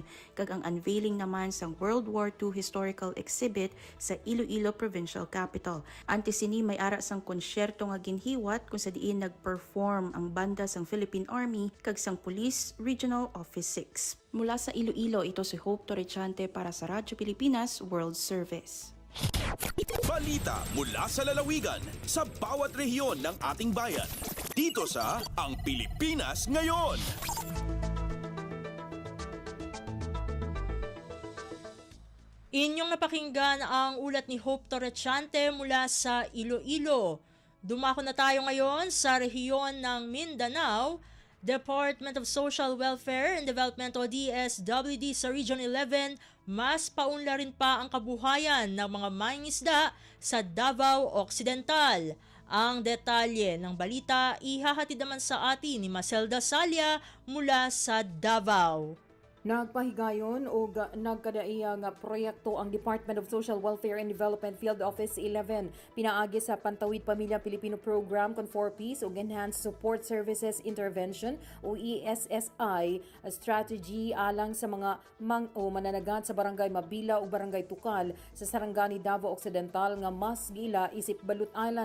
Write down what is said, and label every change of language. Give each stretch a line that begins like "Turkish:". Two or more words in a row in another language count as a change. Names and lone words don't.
Hiligaynon: Kag ang unveiling naman sang World War II Historical Exhibit sa Iloilo Provincial Capital. Antisini may ara sang konsyerto nga ginhiwat kung sa diin nag-perform ang banda sang Philippine Army kag sang Police Regional Office 6.
Filipino: Mula sa Iloilo, ito si Hope Torrechante para sa Radyo Pilipinas World Service. Balita mula sa lalawigan sa bawat rehiyon ng ating bayan. Dito sa Ang Pilipinas Ngayon. Inyong napakinggan ang ulat ni Hope Torrechante mula sa Iloilo. Dumako na tayo ngayon sa rehiyon ng Mindanao. Department of Social Welfare and Development o DSWD sa Region 11, mas paunlarin pa ang kabuhayan ng mga mangingisda sa Davao Occidental. Ang detalye ng balita ihahatid naman sa atin ni Maselda Salya mula sa Davao.
Cebuano: Nagpahigayon o nagkadaiyang proyekto ang Department of Social Welfare and Development Field Office 11 pinaagi sa Pantawid Pamilya Pilipino Program con 4Ps o Enhanced Support Services Intervention o ESSI strategy alang sa mga mananagat sa Barangay Mabila o Barangay Tukal sa Sarangani, Davao Occidental nga mas gila isip Balut Island.